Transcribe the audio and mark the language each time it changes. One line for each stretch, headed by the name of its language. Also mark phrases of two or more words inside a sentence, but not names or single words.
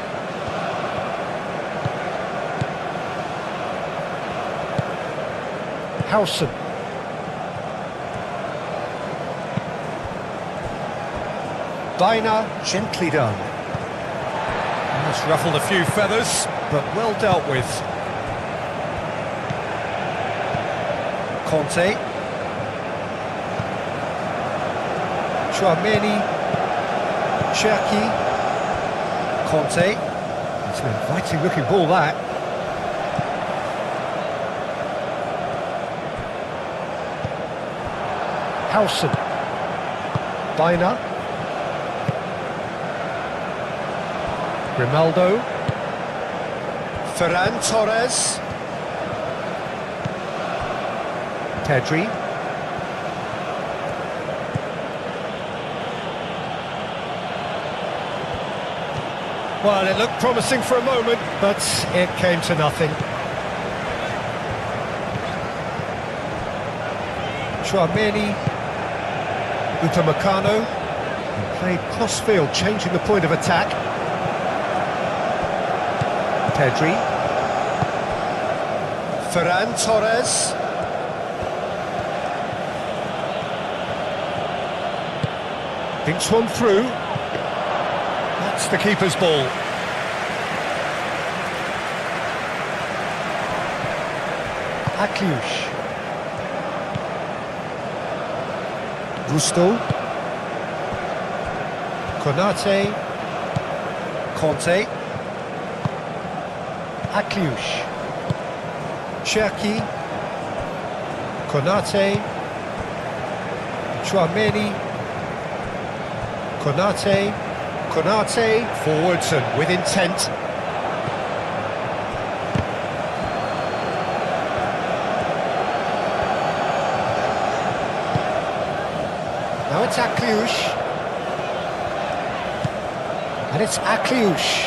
English: Howson. Bina, gently done. That's ruffled a few feathers, but well dealt with. Conte. Chouameni. Cherki. Conte. It's an inviting looking ball, that. Howson. Bina. Grimaldo. Ferran Torres. Pedri. Well, it looked promising for a moment, but it came to nothing. Chouameni. Upamecano. Played cross-field, changing the point of attack. Pedri. Ferran Torres. Thinks one through. That's the keeper's ball. Akliush. Gusto. Konate. Conte. Akliush. Cherki. Konate. Chouameni. Konate. Konate. Forwards and with intent. Now it's Akliush. And it's Akliush.